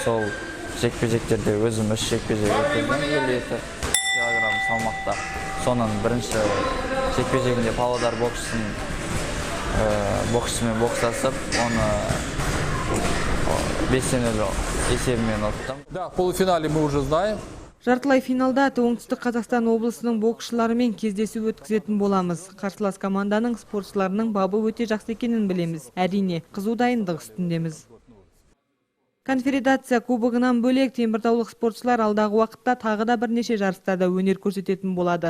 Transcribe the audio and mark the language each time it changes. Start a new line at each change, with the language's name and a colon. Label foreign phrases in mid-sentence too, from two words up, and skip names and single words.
Kazakh: Сол жекпе-жектерде өзім 3 жекпе-жек өткіздім, 52 килограмм салмақта. Соның бірінші жекпе-жегінде Павлодар боксшымен бокстасып, оны 5-0 есебімен ұттым.
Russian: Да, в полуфинале мы уже знаем.
Kazakh: Жартылай финалда Оңтүстік Қазақстан облысының боксшыларымен кездесу өткізетін боламыз. Қарсылас команданың спортшыларының бабы өте жақсы екенін білеміз. Әрине, қызу дайындық үстіндеміз. Конфедерация кубогынан бөлек теміртаулық спортшылар алдағы уақытта тағы да бірнеше жарыстарда өнер көрсететін болады.